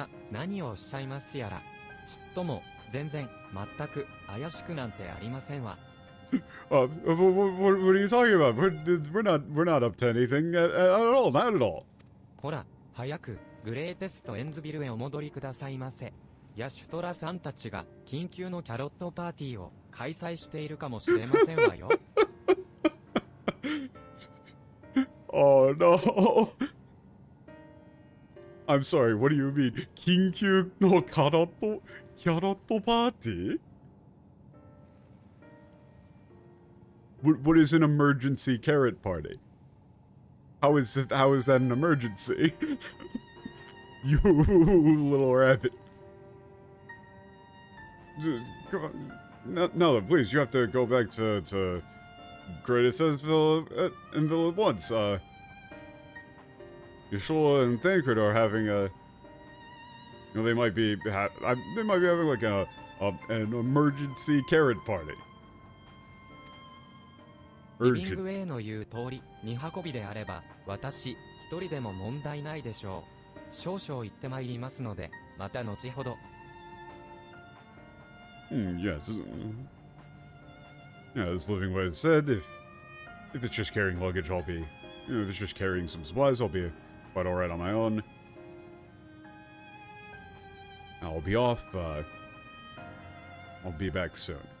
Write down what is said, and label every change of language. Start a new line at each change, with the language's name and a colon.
Japanese: 何をおっしゃいますやら。ちっとも、全然、全く、怪しくなんてありませんわ。
English: What are you talking about? We're not up to anything at all, not at all.
Japanese: ほら、早く、グレーテストエンズビルへお戻りくださいませ。ヤシュトラさんたちが、緊急のキャロットパーティーを、開催しているかもしれませんわよ。
English: Oh no. I'm sorry, what do you mean?
Japanese: 緊急のキャロットパーティー?
English: What is an emergency carrot party? How is that an emergency? You little rabbit. Just, come on. No, please, you have to go back to Greatest Villa at once. Yashua and Thancred are having a... You know, they might be having like an emergency carrot party.
Japanese: リビングウェイの言う通り、荷運びであれば、私、一人でも問題ないでしょう。少々行ってまいりますので、また後ほど。
English: Yes. Yeah, as Living Way said, if it's just carrying luggage, I'll be... You know, if it's just carrying some supplies, I'll be quite alright on my own. I'll be off, I'll be back soon.